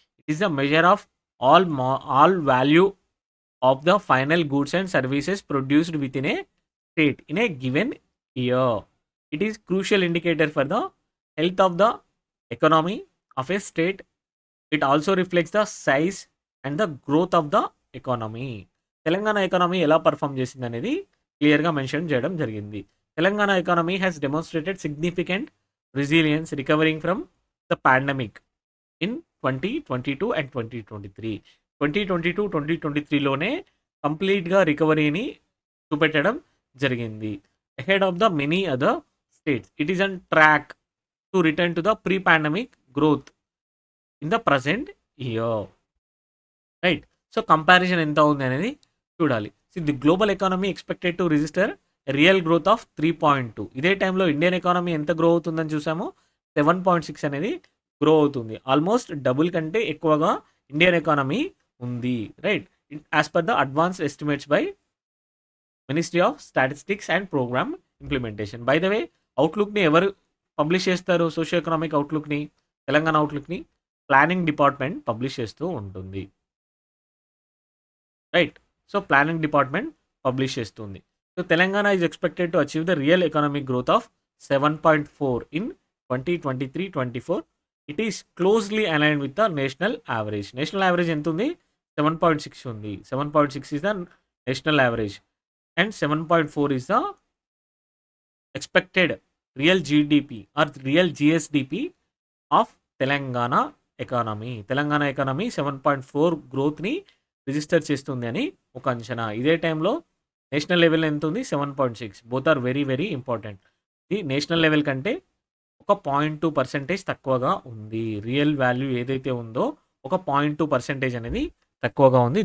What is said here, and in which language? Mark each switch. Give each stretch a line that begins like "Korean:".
English: It is the measure of all value of the final goods and services produced within a state in a given year. It is crucial indicator for the health of the economy of a state. It also reflects the size and the growth of the economy.
Telugu: Telangana economy ఎలా perform చేసింది అనేది క్లియర్గా mention చేయడం జరిగింది.
English: Telangana economy has demonstrated significant resilience recovering from the pandemic in 2022 and 2023.
Telugu: 2022-2023లోనే కంప్లీట్గా రికవరీని చూపెట్టడం జరిగింది.
English: Ahead of the many other states it is on track to return to the pre pandemic growth in the present year, right?
Telugu: So comparison ఎంత ఉంది అనేది చూడాలి.
English: So the global economy expected to register real growth of 3.2.
Telugu: ఇదే టైంలో Indian economy ఎంత grow అవుతుందని చూసాము, 7.6 అనేది గ్రో అవుతుంది. ఆల్మోస్ట్ డబుల్ కంటే ఎక్కువగా ఇండియన్ ఎకానమీ ఉంది, right?
English: As per the advanced estimates by ministry of statistics and programme implementation. By the way
Telugu: అవుట్లుక్ని ఎవరు పబ్లిష్ చేస్తారు? Socio economic అవుట్లుక్ని, Telangana అవుట్లుక్ని planning department publish చేస్తూ ఉంటుంది, right? So planning department publish చేస్తుంది.
English: So Telangana is expected to achieve the real economic growth of 7.4 in 2023-24. It is closely aligned with the national average.
Telugu: National average ఎంత ఉంది? 7.6 ఉంది.
English: 7.6 is the national average and 7.4 is the expected real GDP or real GSDP of Telangana economy.
Telugu: Telangana economy 7.4 గ్రోత్ని register చేస్తుంది అని ఒక అంచనా. ఇదే టైంలో national level ఎంత ఉంది? 7.6.
English: Both are very very important.
Telugu: ఇది నేషనల్ లెవెల్ కంటే ఒక 0.2% తక్కువగా ఉంది. రియల్ వాల్యూ ఏదైతే ఉందో ఒక 0.2% అనేది తక్కువగా ఉంది.